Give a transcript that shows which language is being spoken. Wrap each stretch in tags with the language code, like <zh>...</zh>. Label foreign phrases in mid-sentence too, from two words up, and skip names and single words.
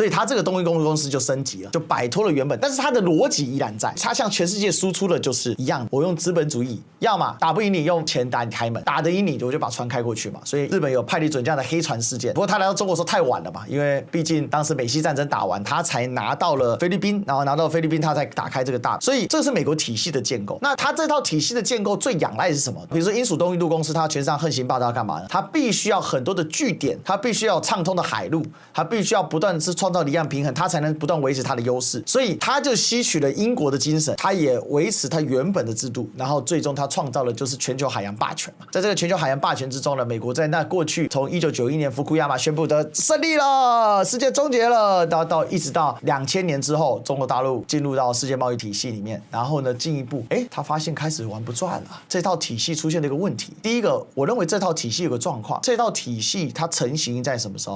<zh>以它這個東印度公司就升級了，就擺脫了原本，但是它的邏輯依然在，它向全世界輸出的就是一樣，我用資本主義，要麼打不贏你用錢打你開門，打得贏你我就把船開過去嘛，所以日本有派利准這樣的黑船事件，不過他來到中國時候太晚了嘛，因為畢竟當時美西戰爭打完，他才拿到了菲律賓，然後拿到菲律賓他才打開這個大，所以這是美國體系的建構。那他這套體系的建構最仰賴的是什麼？比如說英屬東印度公司，它全上橫行霸道要幹嘛呢？它必須要很多的據點，它必須要暢通的海路，它必須要不斷是創造離岸平衡，它才能不斷維持它的優勢。所以它就吸取了英國的精神，它也維持它原本的制度，然後最終它創造了就是全球海洋霸權嘛。在這個全球海洋霸權之中呢，美國在那過去從1991年福庫亞馬宣布的勝利了，世界終結了，一直到2000年之後，中國大陸進入到世界貿易體系裡面，然後呢進一步，他發現開始玩不轉了，這套體系出現了一個問題。第一個，我認為這套體系有個狀況，這套體系它成型在什麼時候？</zh>